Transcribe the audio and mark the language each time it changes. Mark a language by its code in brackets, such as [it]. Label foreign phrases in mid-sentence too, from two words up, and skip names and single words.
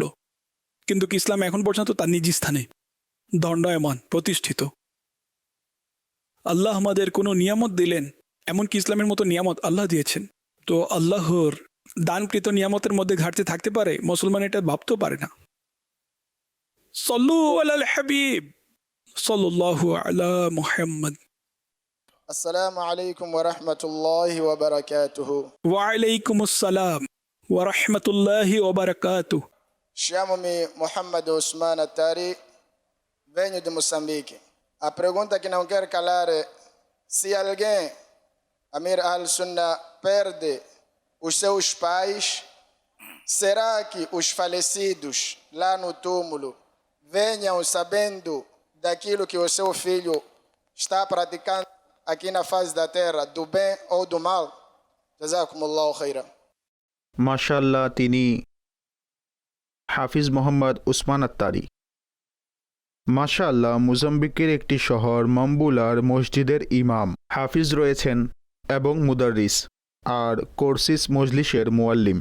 [bn] কিন্তু ইসলাম এখন পর্যন্ত তার নিজ স্থানে দণ্ডায়মান, প্রতিষ্ঠিত। আল্লাহ আমাদের কোনো নিয়ামত দিলেন, এমনকি ইসলামের মতো নিয়ামত আল্লাহ দিয়েছেন। তো আল্লাহর দানকৃত নিয়ামতের মধ্যে ঘাটতি থাকতে পারে, মুসলমান এটা ভাবতেও পারে না। [ar] صلوا على الحبيب صلى الله على محمد. السلام عليكم ورحمة الله وبركاته. وعليكم السلام ورحمة الله وبركاته. [pt] Chamo-me Mohamed Ousmane Attari, venho de Moçambique. A pergunta que não quero calar é: se alguém, [ar] أمير السنة, [pt] perde os seus pais, será que os falecidos lá no túmulo venham sabendo daquilo que o seu filho está praticando aqui na face da terra, do bem ou do mal? [ar] جزاكم الله خيرا. [bn] মাশাআল্লাহ, তিনি হাফিজ মোহাম্মদ উসমান আত্তারি। মাশাআল্লাহ, মোজাম্বিকের একটি শহর মাম্বুলার মসজিদের ইমাম, হাফিজ রয়েছেন এবং মুদাররিস আর কোর্সিস মজলিসের মুয়াল্লিম।